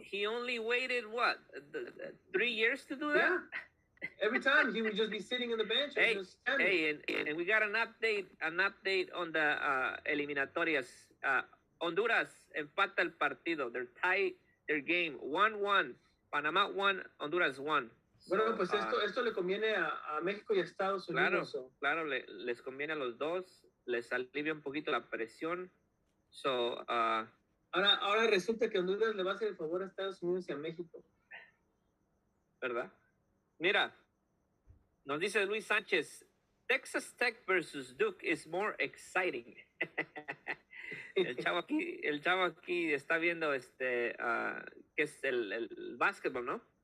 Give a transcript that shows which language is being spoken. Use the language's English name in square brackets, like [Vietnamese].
[English] He only waited, what, 3 years to do that? Yeah. Every time he would just be sitting in the bench and just standing. And we got an update on the eliminatorias. [Spanish] Honduras empata el partido. [English] They're tied their game 1-1. Panamá 1, Honduras 1. [Spanish] Bueno, pues esto le conviene a México y a Estados Unidos. Claro, les conviene a los dos. Les alivia un poquito la presión. [English] So, [Spanish] ahora resulta que Honduras le va a hacer el favor a Estados Unidos y a México. ¿Verdad? Mira, nos dice [English] Luis Sánchez, Texas Tech versus Duke is more exciting. [Spanish] el chavo aquí está viendo que es el básquetbol, ¿no?